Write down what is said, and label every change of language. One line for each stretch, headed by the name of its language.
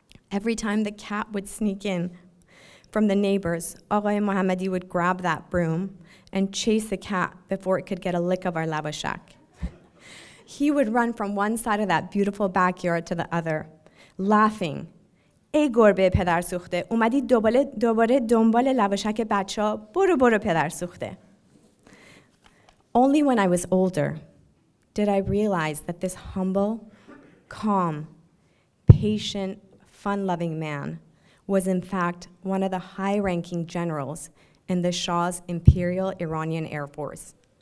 English: Every time the cat would sneak in from the neighbors, Aghay Mohammadi would grab that broom and chase the cat before it could get a lick of our lavashak. He would run from one side of that beautiful backyard to the other, laughing.
Persian: ای گربه پدر سوخته اومدی دوباره دنبال لواشک بچه‌ها برو پدر سوخته.
English: Only when I was older did I realize that this humble, calm, patient, fun-loving man was in fact one of the high-ranking generals in the Shah's Imperial Iranian Air Force.